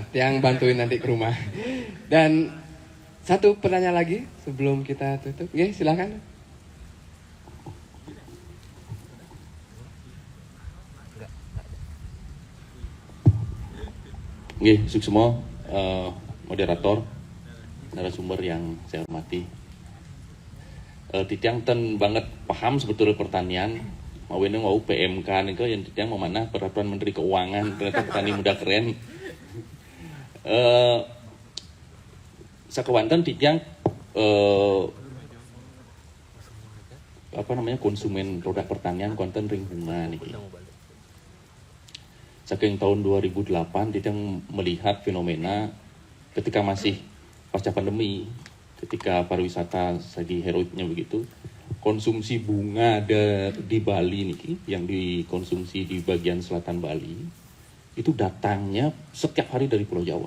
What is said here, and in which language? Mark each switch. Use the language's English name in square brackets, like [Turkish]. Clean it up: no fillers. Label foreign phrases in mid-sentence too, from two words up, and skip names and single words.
[Indonesian] Yang bantuin nanti ke rumah. Dan satu pertanyaan lagi sebelum kita tutup. Oke, silakan. Oke, Suksmo, moderator, narasumber yang saya hormati. [Balinese] Titiang ten banget [Indonesian] paham sebetulnya pertanian. Mau ini mau PMK nih yang titiang mau mana peraturan Menteri Keuangan, ternyata petani muda keren. [Balinese] Sakewanten titiang [Indonesian] konsumen produk pertanian konten ring bunga nih. Saking tahun 2008 titiang melihat fenomena ketika masih pasca pandemi, ketika pariwisata lagi heroiknya begitu. Konsumsi bunga di Bali nih, yang dikonsumsi di bagian selatan Bali, itu datangnya setiap hari dari Pulau Jawa.